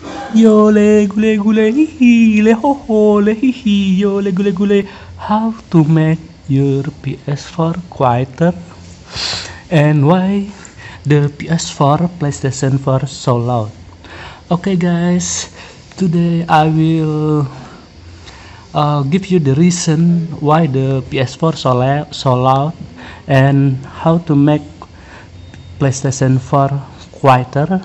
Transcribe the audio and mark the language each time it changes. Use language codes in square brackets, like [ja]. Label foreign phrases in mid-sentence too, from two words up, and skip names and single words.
[en] Yo le gule gule hee le ho ho le hee hee yo le gule gule. How to make your PS4 quieter and why the PS4 PlayStation 4 so loud? Okay guys, today I will give you the reason why the PS4 so loud and how to make PlayStation 4 quieter.